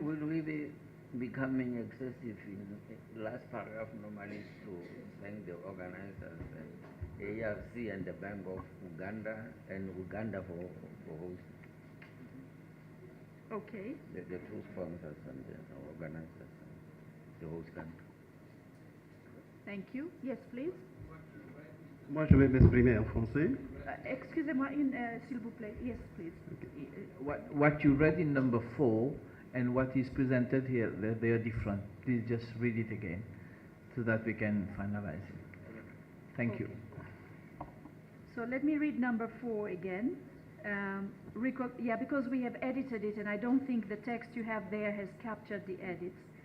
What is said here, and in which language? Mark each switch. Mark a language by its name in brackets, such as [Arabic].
[English] Will we be becoming excessive in the last paragraph normally to thank the organizers, AERC and the Bank of Uganda, and Uganda for hosting? Okay. The 2 sponsors and the organizers, the host country. Thank you. Yes, please. [French] Moi, je vais m'exprimer en français. Excusez-moi, s'il vous plaît. [English] Yes, please. What you read in number 4 and what is presented here, they are different. Please just read it again so that we can finalize it. Thank you. So let me read number 4 again. Because we have edited it and I don't think the text you have there has captured the edits.